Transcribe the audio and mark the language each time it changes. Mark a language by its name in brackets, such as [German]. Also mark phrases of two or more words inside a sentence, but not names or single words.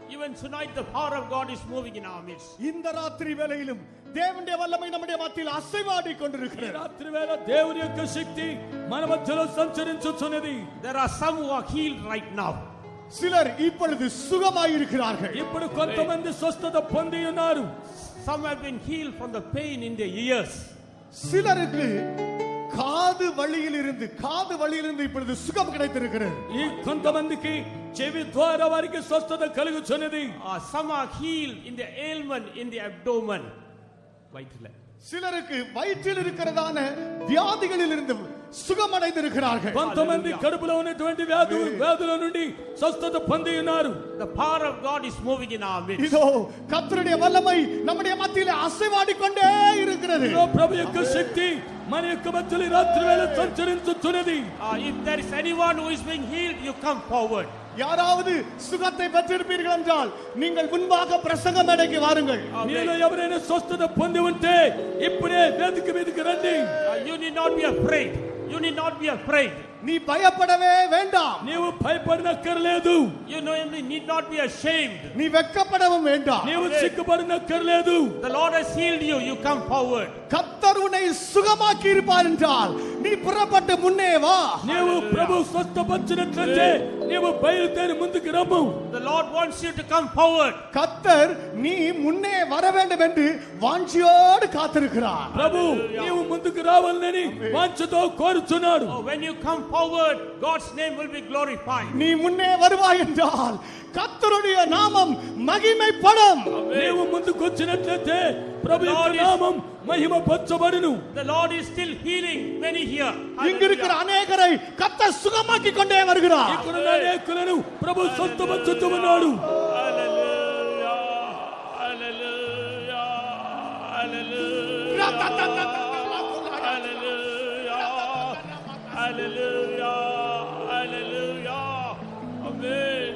[English] And tonight the power of God is moving in our midst. [Tamil] இந்த ராத்திரி வேளையிலும் தேவனுடைய வல்லமை நம்முடைய மத்தியில் அசைவாடி [Telugu] ఈ [Tamil] கொண்டிருக்கிறது. [Telugu] రాత్రి వేళ దేవుని యొక్క శక్తి మన మధ్యలో సంచరించుచున్నది. [English] There are some who are healed right now. [Tamil] சிலர் இப்பொழுது சுகமாயிருக்கிறார்கள். [Telugu] ఇప్పుడు కొంతమంది స్వస్థత పొంది ఉన్నారు. [English] Some have been healed from the pain in their ears. [Tamil] சிலருக்கு காது வழியிலிருந்து இப்பொழுது சுகம் கிடைத்திருக்கிறது. [Telugu] ఈ కొంతమందికి చెవి ద్వారా వారికి స్వస్థత కలుగుచున్నది. [English] Some are healed in the ailment in the abdomen. [Tamil] வயிற்றில. சிலருக்கு வயிற்றில் இருக்கிறதான வியாதிகளிலிருந்து சுகமடைந்திருக்கிறார்கள். [Telugu] కొంతమంది కడుపులో ఉన్నటువంటి వ్యాధుల నుండి స్వస్థత పొంది ఉన్నారు. [English] The power of God is moving in our midst. [Tamil] இதோ கர்த்தருடைய வல்லமை நம்முடைய மத்தியிலே அசைவாடிக்கொண்டே இருக்கிறது. [Telugu] ఇదిగో ప్రభు యొక్క శక్తి మన యొక్క మధ్యలో ఈ రాత్రి వేళ సంచరించుచున్నది. [English] If there is anyone who is being healed, you come forward. [Tamil] யாராவது சுகத்தை பெற்றிருப்பீர்கள் என்றால் நீங்கள் முன்பாக பிரசங்க மேடைக்கு வாருங்கள். [Telugu] మీలో ఎవరైనా స్వస్థత పొంది ఉంటే ఇప్పుడే వేదిక మీదకి రండి. [English] You need not be afraid. You need not be afraid. [Tamil] நீ பயப்படவே வேண்டாம். [Telugu] నీవు భయపడనక్కర్లేదు. [English] You need not be ashamed. [Tamil] நீ வெட்கப்படவும் வேண்டாம். [Telugu] నీవు సిగ్గుపడనక్కర్లేదు. [English] The Lord has healed you. You come forward. [Tamil] கர்த்தர் உன்னை சுகமாக்கி இருப்பார் என்றால் நீ புறப்பட்டு முன்னே வா. [Telugu] నీవు ప్రభు స్వస్థపరిచినట్లయితే నీవు బయలుదేరి ముందుకు రమ్ము. [English] The Lord wants you to come forward. [Tamil] கர்த்தர் நீ முன்னே வர வேண்டும் என்று வாஞ்சியோடு காத்திருக்கிறார். [Telugu] ప్రభు నీవు ముందుకు రావాలని వాంఛతో కోరుచున్నాడు. [English] When you come forward, God's name will be glorified. [Tamil] நீ முன்னே வருவாய் என்றால் கர்த்தருடைய நாமம் மகிமைப்படும். [Telugu] నీవు ముందుకు వచ్చినట్లయితే ప్రభు యొక్క నామం మహిమపరచబడును. [English] The Lord is still healing many here. [Tamil] இங்க இருக்கிற அநேகரை கர்த்தர் சுகமாக்கி கொண்டே வருகிறார். [Telugu] ఇక్కడ అనేకులను ప్రభు స్వస్థపరచుచు ఉన్నాడు. [English] Hallelujah. Hallelujah. Hallelujah. Hallelujah. Hallelujah. Amen.